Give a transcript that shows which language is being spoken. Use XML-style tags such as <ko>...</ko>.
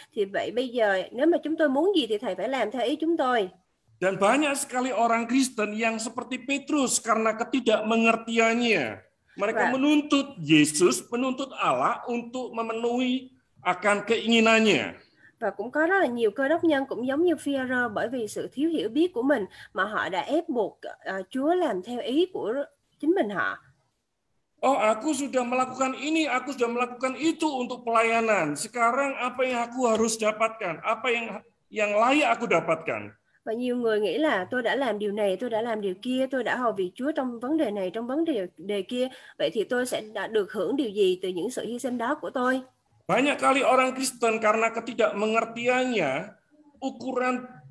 <vi>Thì vậy bây giờ nếu mà chúng tôi muốn gì thì Thầy phải làm theo ý chúng tôi.</vi> <id>Dan banyak sekali orang Kristen yang seperti Petrus karena ketidakmengertiannya. Mereka menuntut Yesus, menuntut Allah untuk memenuhi akan keinginannya.</id> <vi>Và cũng có rất là nhiều cơ đốc nhân cũng giống như Phi-e-rơ, bởi vì sự thiếu hiểu biết của mình mà họ đã ép buộc Chúa làm theo ý của chính mình họ.</vi> <id>Aku sudah melakukan ini, aku sudah melakukan itu untuk pelayanan. Sekarang apa yang aku harus dapatkan? Apa yang layak aku dapatkan?</id> <vi>Và nhiều người nghĩ là tôi đã làm điều này, tôi đã làm điều kia, tôi đã hầu việc Chúa trong vấn đề này, trong vấn đề kia. Vậy thì tôi sẽ được hưởng điều gì từ những sự hy sinh đó của tôi?</vi> <id>Banyak kali orang Kristen karena ketidakmengertiannya, ukuran</id>